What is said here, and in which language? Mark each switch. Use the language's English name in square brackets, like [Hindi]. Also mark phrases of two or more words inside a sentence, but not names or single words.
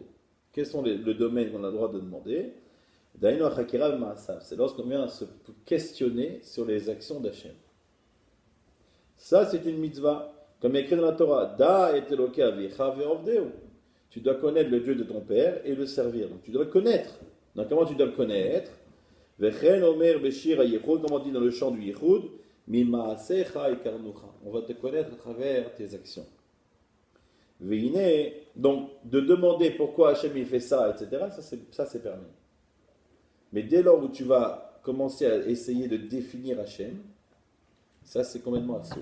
[French] Quels sont le domaine qu'on a le droit de demander? C'est lorsqu'on vient se questionner sur les actions d'Hachem. Ça, c'est une mitzvah. Comme écrit dans la Torah, [Hebrew] דע את אלוקי אביך ועבדהו. [French] Tu dois connaître le Dieu de ton père et le servir. Donc tu dois le connaître. Donc comment tu dois le connaître? [Hebrew] וכן אומר בשיר היחוד, [French] comme on dit dans le chant du yichud, [Hebrew] ממעשיך הכרנוך. [French] On va te connaître à travers tes actions. Veine, donc de demander pourquoi Hachem il fait ça, etc. Ça c'est permis. Mais dès lors où tu vas commencer à essayer de définir Hachem, ça c'est complètement assaut.